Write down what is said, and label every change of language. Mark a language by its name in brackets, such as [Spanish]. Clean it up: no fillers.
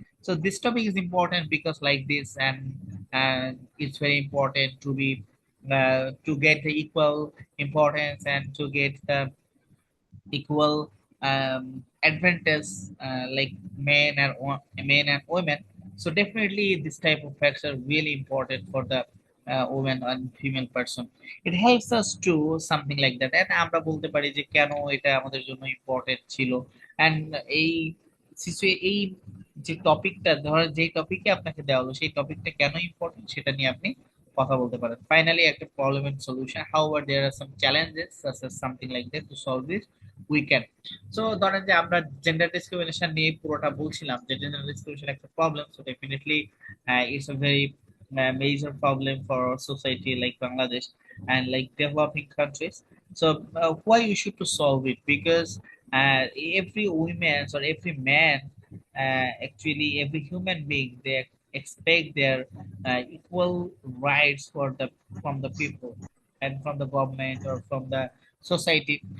[English] So this topic is important because like this, and it's very important to be to get the equal importance and to get the equal advantage like men and women. So definitely this type of facts are really important for the woman and female person. It helps us to something like that, and [Bangla] আমরা বলতে পারি যে কেন এটা আমাদের জন্য important ছিল। and এই এই যে টপিকটা ধর যে টপিকে আপনাকে দেওয়া হলো সেই টপিকটা কেন ইম্পর্টেন্ট সেটা নিয়ে আপনি কথা বলতে পারেন। ফাইনালি একটা problem and solution, [English] however there are some challenges such as something like that to solve this we can. [Bangla] So ধরেন যে আমরা জেন্ডার ডিসক্রিমিনেশন নিয়ে পুরোটা বলছিলাম যে জেন্ডার ডিসক্রিমিনেশন একটা problem, so definitely [English] it's a very major problem for our society like Bangladesh and like developing countries. So why you should to solve it? Because uh, every woman or every man, actually every human being, they expect their equal rights for the from the people and from the government or from the society.